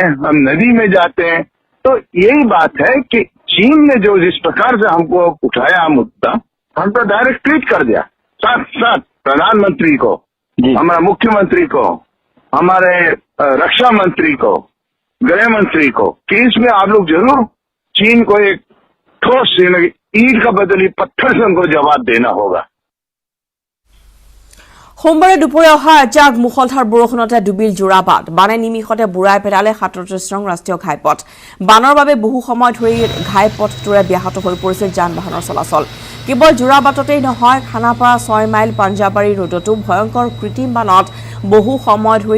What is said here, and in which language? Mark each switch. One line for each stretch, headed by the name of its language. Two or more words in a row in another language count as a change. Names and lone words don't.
Hindi: हम नदी में जाते हैं तो यही बात है कि चीन ने जो जिस प्रकार से हमको उठाया मुद्दा हम तो डायरेक्ट ट्वीट कर दिया साथ साथ प्रधानमंत्री को हमारा मुख्यमंत्री को हमारे रक्षा मंत्री को गृह मंत्री को कि इसमें आप लोग जरूर चीन को एक ठोस ईंट का बदली पत्थर से उनको जवाब देना होगा।
Assamese: সোমবাৰে দুপৰীয়া অহা এজাক মুখলধাৰ বৰষুণতে ডুবিল যোৰাবাট বানে নিমিষতে বুঢ়াই পেলালে 37 নং ৰাষ্ট্ৰীয় ঘাইপথ বানৰ বাবে বহু সময় ধৰি ঘাইপথটোৰে ব্যাহত হৈ পৰিছে যান বাহনৰ চলাচল কেৱল যোৰাবাটতেই নহয় খানাপাৰা 6 মাইল পাঞ্জাবাৰী ৰোডতো ভয়ংকৰ কৃত্ৰিম বানত বহু সময় ধৰি